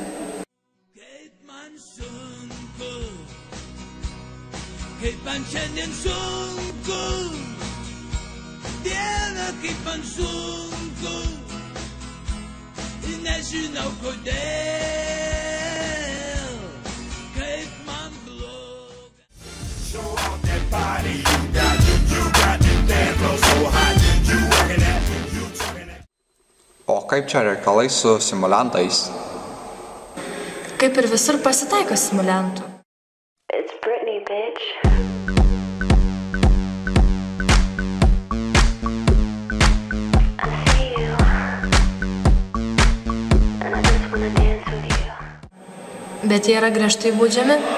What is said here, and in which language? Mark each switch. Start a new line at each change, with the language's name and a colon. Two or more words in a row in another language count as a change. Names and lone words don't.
Lithuanian: Kaip man šiandien sunku, diena kaip man sunku, nežinau kodėl, kaip man bloga.
English: Show off that body you got the dance floor so hot, you walking that, you talking that.
Lithuanian: O kaip čia reikalai su simuliantais? Kaip ir visur pasitaiko simuliantų.
English: It's Britney, bitch.
Lithuanian: Bet jie yra griežtai baudžiami.